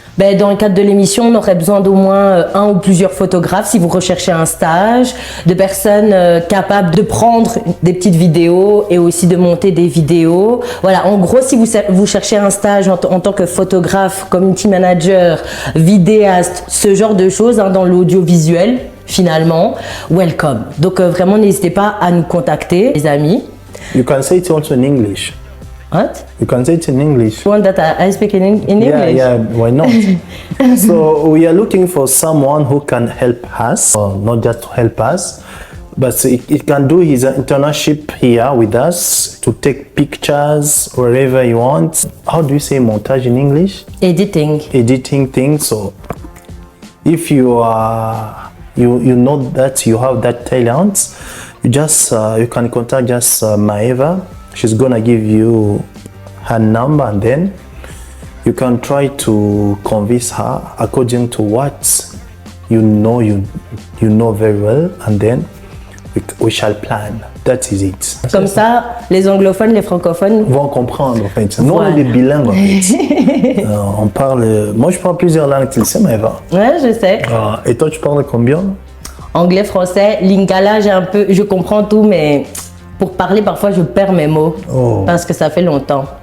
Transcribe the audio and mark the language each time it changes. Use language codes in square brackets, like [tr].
[fr] Ben, dans le cadre de l'émission, on aurait besoin d'au moins un ou plusieurs photographes si vous recherchez un stage, de personnes capables de prendre des petites vidéos et aussi de monter des vidéos. Voilà, en gros, si vous cherchez un stage en tant que photographe, community manager, vidéaste, ce genre de choses dans l'audiovisuel, finalement, welcome. Donc vraiment, n'hésitez pas à nous contacter, les amis. [en] You can say it also in English. What? You can say it in English. You want that I speak in English? Yeah, why not? So we are looking for someone who can help us, not just to help us, but it can do his internship here with us to take pictures wherever you want. How do you say montage in English? Editing. Editing things. So if you are, you know that you have that talent, you can contact just Maeva. She's gonna give you her number and then you can try to convince her according to what you know very well, and then we shall plan. That is it. [fr] Comme ça, les anglophones, les francophones vont comprendre en fait. Nous, voilà. on est bilingues en fait. On parle. Moi, je parle plusieurs langues, tu le sais, Maëva. Ouais, je sais. Et toi, tu parles combien? Anglais, français, lingala, je comprends tout, mais pour parler, parfois, je perds mes mots parce que ça fait longtemps.